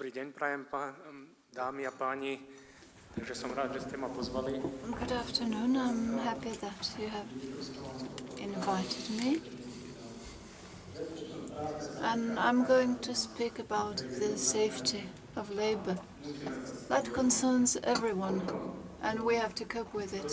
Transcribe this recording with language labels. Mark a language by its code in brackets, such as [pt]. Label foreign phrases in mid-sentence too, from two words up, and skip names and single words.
[sk] deň prajem, dámy a páni, takže som rád, že ste ma pozvali. [en] Good afternoon. I'm happy that you have invited me. And I'm going to speak about the safety of labor. That concerns everyone, and we have to cope with it.